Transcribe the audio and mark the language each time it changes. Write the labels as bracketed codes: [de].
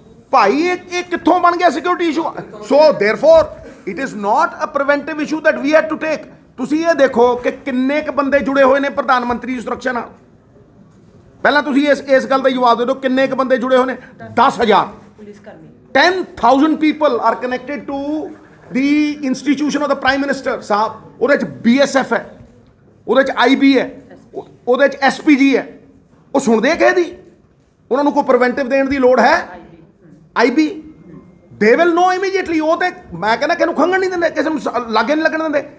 [pa] ਭਾਈ ਇਹ ਕਿੱਥੋਂ ਬਣ ਗਿਆ security issue? [en] So therefore it is not a preventive issue that we had to take. [pa] ਤੁਸੀਂ ਇਹ ਦੇਖੋ ਕਿ ਕਿੰਨੇ ਕੁ ਬੰਦੇ ਜੁੜੇ ਹੋਏ ਨੇ ਪ੍ਰਧਾਨ ਮੰਤਰੀ ਦੀ ਸੁਰੱਖਿਆ ਨਾਲ। ਪਹਿਲਾਂ ਤੁਸੀਂ ਇਸ ਗੱਲ ਦਾ ਜਵਾਬ ਦੇ ਦਿਓ, ਕਿੰਨੇ ਕੁ ਬੰਦੇ ਜੁੜੇ ਹੋਏ ਨੇ? 10,000 [hi] पुलिस कर्मी [en] 10,000 people are connected to the institution of the prime minister sahib. [pa] ਉਹਦੇ 'ਚ BSF ਹੈ, ਉਹਦੇ 'ਚ IB ਹੈ, ਉਹਦੇ 'ਚ SPG ਹੈ। ਉਹ ਸੁਣਦੇ ਆ ਕਿਸੇ ਦੀ? ਉਹਨਾਂ ਨੂੰ ਕੋਈ ਪ੍ਰੀਵੈਂਟਿਵ ਦੇਣ ਦੀ ਲੋੜ ਹੈ? IB [en] They will know immediately. [pa] ਉਹ ਤੇ ਮੈਂ ਕਹਿੰਦਾ ਕਿਸੇ ਨੂੰ ਖੰਘਣ ਨਹੀਂ ਦਿੰਦੇ, ਕਿਸੇ ਨੂੰ ਲਾਗੇ ਨਹੀਂ ਲੱਗਣ ਦਿੰਦੇ।